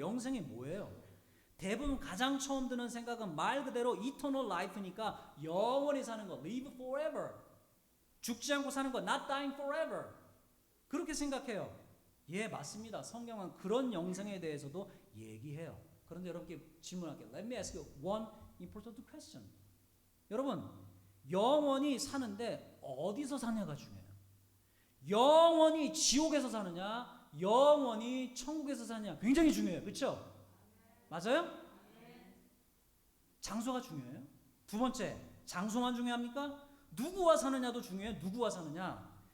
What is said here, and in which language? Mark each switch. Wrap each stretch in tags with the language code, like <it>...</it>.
<ko>영생이 뭐예요? 대부분 가장 처음 드는 생각은 말 그대로</ko> <en>eternal life</en> <ko>니까 영원히 사는 거,</ko> <en>live forever.</en> <ko>죽지 않고 사는 거,</ko> <en>not dying forever.</en> <ko>그렇게 생각해요. 예, 맞습니다. 성경은 그런 영생에 대해서도 얘기해요. 그런데 여러분께 질문할게요.</ko> <en>Let me ask you one important question.</en> <ko>여러분, 영원히 사는데 어디서 사냐가 중요해요. 영원히 지옥에서 사느냐, 영원히 천국에서 사느냐 굉장히 중요해요. 그렇죠? 맞아요? 장소가 중요해요. 두 번째, 장소만 중요합니까? 누구와 사느냐도 중요해요. 누구와 사느냐.</ko>